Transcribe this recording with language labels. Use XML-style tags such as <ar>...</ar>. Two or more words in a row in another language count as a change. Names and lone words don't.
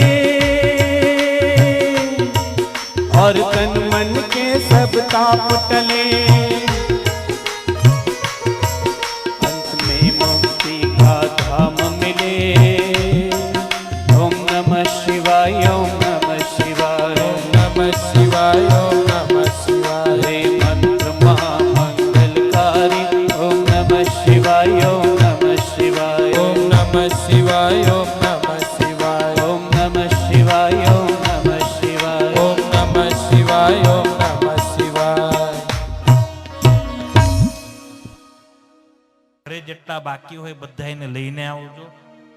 <hi>और तन मन के सब ताप टले अंत में मुक्ति का धाम मिले</hi> <sa>ओम नमः शिवाय ओम नमः शिवाय ओम नमः शिवाय ओम नमः शिवाय</sa> <hi>हे मंत्र महामंगलकारी</hi> <sa>ओम नमः शिवाय ओम नमः शिवाय ओम नमः शिवाय ओम नमः शिवाय ओम नमः शिवाय ओम नमः शिवाय ओम नमः शिवाय ओम नमः शिवाय</sa> <gu>ઘરે જેટલા બાકી હોય બધા એને લઈને આવજો.</gu>